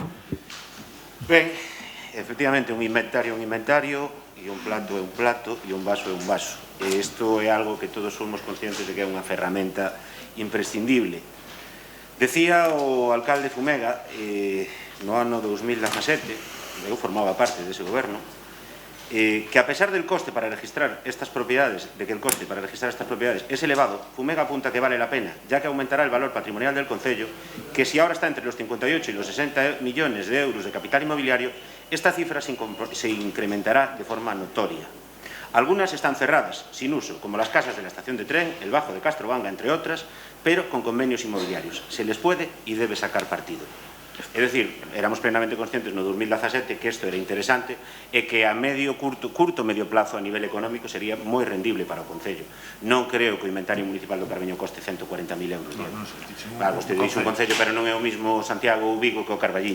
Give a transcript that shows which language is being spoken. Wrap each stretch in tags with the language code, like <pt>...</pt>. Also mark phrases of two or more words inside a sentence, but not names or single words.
<gl>Ben, efectivamente, un inventario é un inventario, e un plato é un plato, e un vaso é un vaso. E isto é algo que todos somos conscientes de que é unha ferramenta imprescindible. Decía o alcalde Fumega, no ano 2017, eu formaba parte dese goberno,</gl> <es>que a pesar del coste para registrar estas propiedades, es elevado, Fumega apunta que vale la pena, ya que aumentará el valor patrimonial del concello, que si ahora está entre los 58 y los 60 millones de euros de capital inmobiliario, esta cifra se incrementará de forma notoria. Algunas están cerradas, sin uso, como las casas de la estación de tren, el Bajo de Castrovanga, entre otras, pero con convenios inmobiliarios. Se les puede y debe sacar partido.</es> <gl>É dicir, éramos plenamente conscientes no 2017 que isto era interesante e que a curto medio plazo a nivel económico sería moi rendible para o Concello. Non creo que o inventario municipal do Carballiño coste 140.000 euros. Claro, vostede dixo un Concello, pero non é o mismo Santiago ou Vigo que o Carballiño.</gl>